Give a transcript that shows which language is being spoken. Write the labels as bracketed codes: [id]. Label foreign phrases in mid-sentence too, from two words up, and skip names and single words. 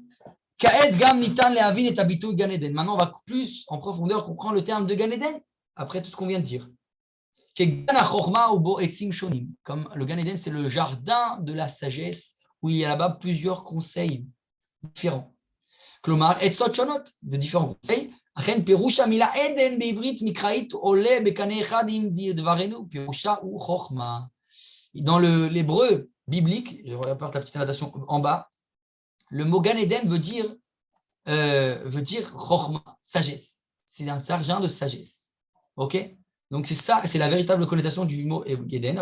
[fr] Maintenant, on va plus en profondeur comprendre le terme de Gan Eden, après tout ce qu'on vient de dire. Comme le Gan Eden, c'est le jardin de la sagesse, où il y a là-bas plusieurs conseils différents. [he] כלומר עצות שונות, [fr] de différents conseils. [he] אכן פירוש המילה עדן בעברית מקראית עולה בקנה אחד עם דברינו פירושה הוא חכמה. [fr] Dans l'hébreu biblique, je regarde la petite annotation en bas, le mot Gan Eden veut dire chokhma, sagesse. C'est un jardin de sagesse. Ok? Donc c'est ça, c'est la véritable connotation du mot Eden.